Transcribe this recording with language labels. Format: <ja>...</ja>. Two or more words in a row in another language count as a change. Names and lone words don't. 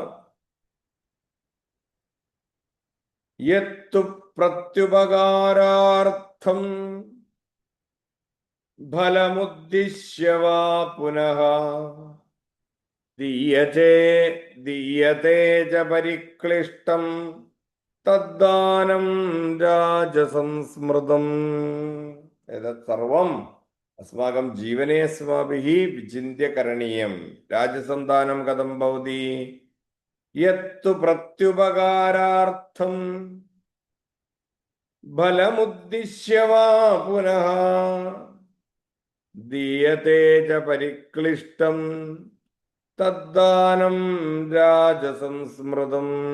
<sa>यत्तु प्रत्युपकारार्थं फलमुद्दिश्य वा पुनः दीयते च परिक्लिष्टं തദ്ദാനം രാജസം സ്മൃതം. എതത് സർവം അസ്മാകം ജീവനെ അസ്മാഭിः വിചിന്യ കരണീയം. രാജസം ദാനം കഥം ഭവതി? യത്തു പ്രത്യുപകാരാർത്ഥം ഫലമുദ്ദിശ്യ വാ പുനഃ ദീയത്തെ ച പരിക്ലിഷ്ടം തദ്ദാനം രാജസം സ്മൃതം.</sa>